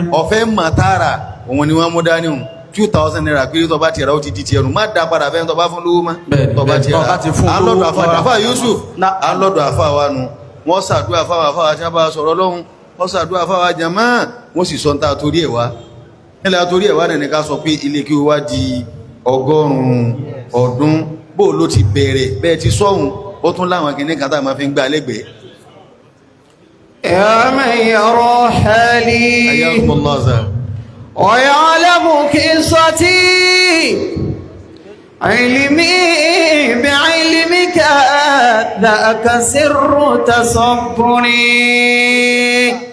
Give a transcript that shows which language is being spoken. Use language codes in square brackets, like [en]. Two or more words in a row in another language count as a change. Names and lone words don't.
[yo] Ọ̀fẹ́ mọ̀ tààrà òun ni wọ́n mú dání o. 2,000 naira pé tó bá ti ra ó ti di ti ẹrù má dá padà fẹ́ tó bá fún lówó má tó bá ti ra alọ́dọ̀ àfà Yusuf alọ́dọ̀ àfà wa nu wọ́n ṣàdúrà àfà tí wọ́n bá sọ̀rọ̀ lọ́hùn wọ́n ṣàdúrà àfà wa jàmá wọ́n sì sọ ta torí ẹ̀ wá nílẹ̀ torí ẹ̀ wá nẹ̀ ní ká sọ pé ilé kí ó wá di 100 ọdún bó ló ti bẹ̀rẹ̀ bẹ́ẹ̀ ti sọ́hun ó tún láwọn kìíní kan tá a máa fi ń gbá lẹ́gbẹ̀ẹ́. [ar] يا من يرى حالي ويعلم قصتي علمي بعلمك ذاك سر تصبري